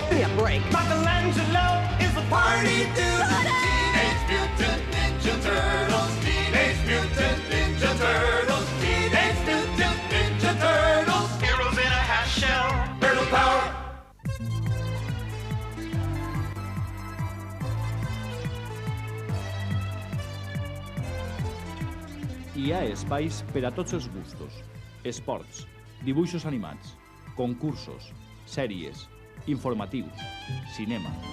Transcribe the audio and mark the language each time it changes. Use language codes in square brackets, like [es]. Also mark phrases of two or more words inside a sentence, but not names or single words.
[en] break. Michelangelo is a party dude. Teenage Mutant Ninja Turtles. Teenage Mutant Ninja Turtles. Teenage Mutant Ninja Turtles. Heroes in a half shell. Turtle power. [ca] Hi ha espais per a tots els gustos. Esports, dibuixos animats, concursos, sèries, informatius, cinema.